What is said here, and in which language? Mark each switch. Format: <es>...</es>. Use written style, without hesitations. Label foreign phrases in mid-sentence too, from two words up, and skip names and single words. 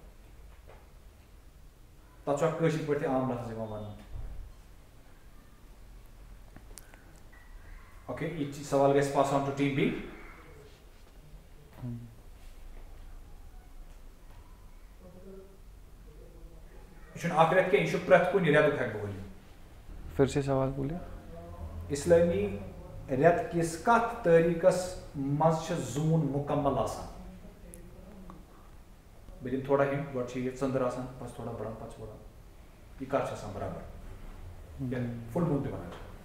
<ks>تتھ چھُ اکھ کٲشِر پٲٹھۍ تہِ عام لفظ یِوان وننہٕ اوکے یہِ سوال گژھِ</ks> <en>pass on to team B</en> <ks>یہِ چھُنہٕ اکھ رٮ۪تھ کینٛہہ یہِ چھُ پرٛٮ۪تھ کُنہِ رٮ۪تُک ہٮ۪کہٕ بہٕ ؤنِتھ</ks> <ur>پھر سے سوال بولیے</ur> <ks>اِسلٲمی رٮ۪تہٕ کِس کتھ تٲریٖخس منٛز چھُ زوٗن مُکمل آسان بہٕ دِمہٕ تھوڑا ہِنٹ گۄڈٕ چھِ یہِ ژٔنٛدٕر آسان پتہٕ چھِ تھوڑا بڑان پتہٕ چھِ بڑان یہِ کر چھُ آسان برابر</ks> <en>full moon</en> <ks>تہِ ونان چھِ</ks>